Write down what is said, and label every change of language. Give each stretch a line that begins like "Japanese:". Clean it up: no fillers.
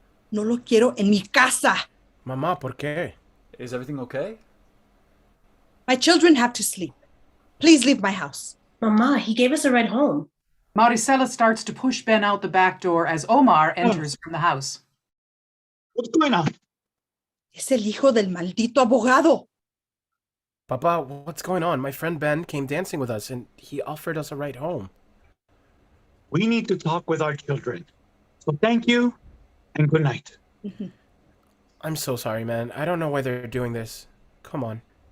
Spanish: No lo quiero en mi casa. Mamá, ¿por qué?
English: Is everything okay? My children have to sleep. Please leave my house. Mama, he gave us a ride home. Marisela starts to push Ben out the back door as Omar enters from the house. What's going on?
Spanish: Es el hijo del maldito abogado.
English: Papa, what's going on? My friend Ben came dancing with us, and he offered us a ride home. We need to talk with our children. So thank you and good night. I'm so sorry, man. I don't know why they're doing this. Come on.